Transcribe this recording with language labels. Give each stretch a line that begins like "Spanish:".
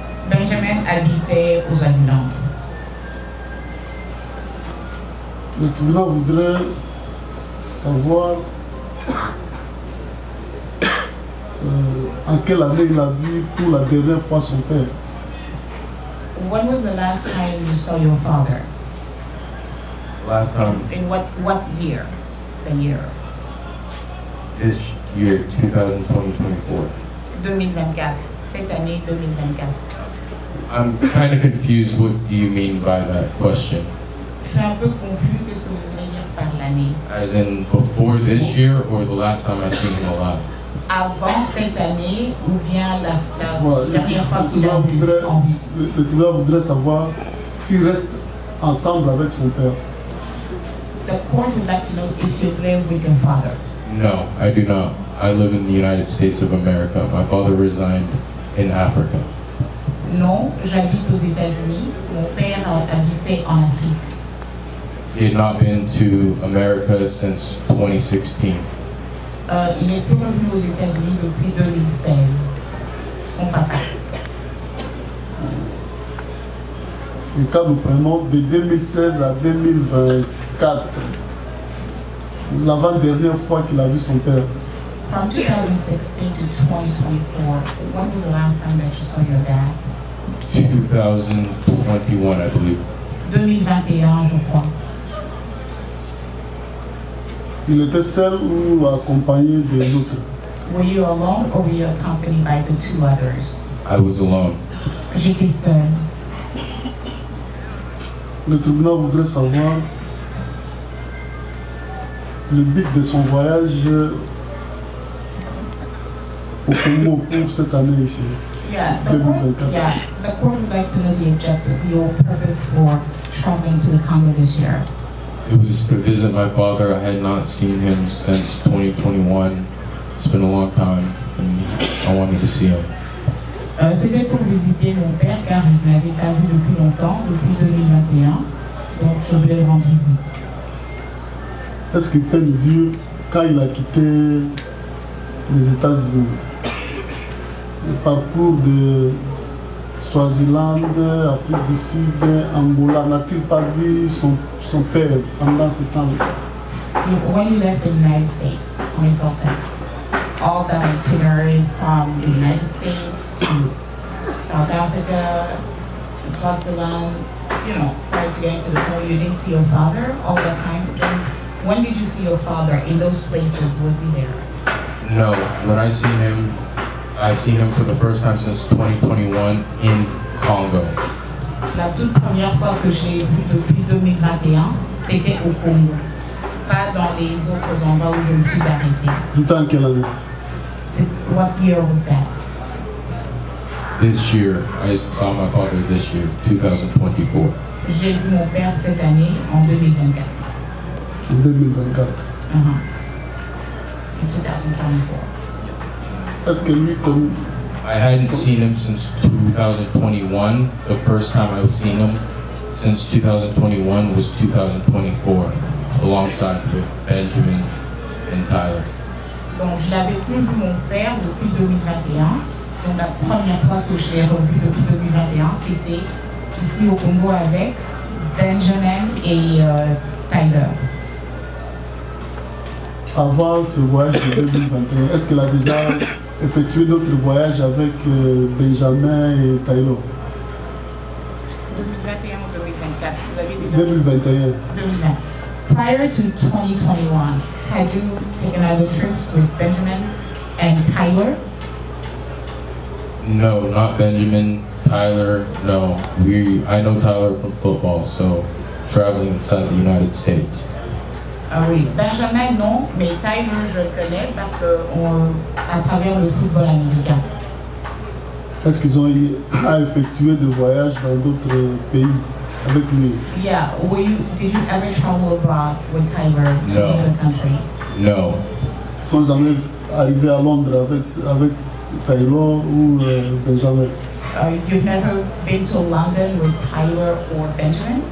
French: Benjamin habitait au Swaziland. Le tribunal voudrait savoir en quelle année il a vu pour la dernière fois son père.
English: When was the last time you saw your father? Last time. In what year? The year? This year, 2024.
French: 2024. Cette année 2024.
English: I'm kind of confused. What do you mean by that question?
French: Je suis un peu confus. Qu'est-ce que vous voulez dire par l'année?
English: As in before this year or the last time I seen him alive?
French: Avant cette année ou bien la dernière fois qu'il a vu en vie? Le tribunal voudrait savoir s'il reste ensemble avec son père.
English: The court would like to know if you live with your father. No, I do not. I live in the United States of America. My father resigned in Africa.
French: Non, j'habite aux États-Unis. Mon père habitait en Afrique.
English: He had not been to America since 2016.
French: Il est plus revenu aux États-Unis depuis 2016. Son papa. Et quand nous prenons de 2016 à 2024, l'avant-dernière fois qu'il a vu son père.
English: From 2016 to 2024, when was the last time that you saw your dad? 2021, I believe.
French: 2021, je crois. Il était seul ou accompagné des autres?
English: Were you alone or were you accompanied by the two others? I was alone.
French: J'étais seul. Le tribunal voudrait savoir le but de son voyage au Congo pour cette année ici.
English: Yeah, the court would like to know the objective, your purpose for traveling to the Congo this year. It was to visit my father. I had not seen him since 2021. It's been a long time, and I wanted to see him.
French: C'était pour visiter mon père car je ne l'avais pas vu depuis longtemps, depuis 2021. Donc je voulais le rendre visite. Est-ce qu'il peut nous dire quand il a quitté les États-Unis, le parcours de Swaziland, Afrique du Sud, Angola, n'a-t-il pas vu son père pendant ce temps?
English: When you left the United States, when you felt that, all that itinerary from the United States to South Africa, Swaziland, you know, prior to getting to the point, you didn't see your father all that time. Then when did you see your father in those places? Was he there? No, when I seen him for the first time since 2021 in Congo.
French: La toute première fois que j'ai vu depuis 2021, c'était au Congo, pas dans les autres endroits où je me suis arrêtée. C'était en quelle année?
English: What year was that? This year, I saw my father this year, 2024.
French: J'ai vu mon père cette année, en 2024. En 2024.
English: In 2024.
French: Est-ce que lui, comme...
English: I hadn't seen him since 2021. The first time I've seen him since 2021 was 2024, alongside with Benjamin and Tyler.
French: Donc, je n'avais plus vu mon père depuis 2021. Donc, la première fois que je l'ai revu depuis 2021, c'était ici au Congo avec Benjamin et Tyler. Avant ce voyage de 2021, est-ce qu'il a déjà effectué d'autres voyages avec Benjamin et Tyler? 2021 ou 2024? Vous avez déjà 2021. 2020.
English: Prior to 2021, had you taken other trips with Benjamin and Tyler? No, not Benjamin. Tyler, no. I know Tyler from football, so traveling inside the United States.
French: Ah oui, Benjamin non, mais Tyler je le connais parce que à travers le football américain. Est-ce qu'ils ont effectué des voyages dans d'autres pays avec lui?
English: Yeah, did you ever travel abroad with Tyler to another country? No.
French: Ils sont jamais arrivés à Londres avec Tyler ou Benjamin?
English: You've never been to London with Tyler or Benjamin?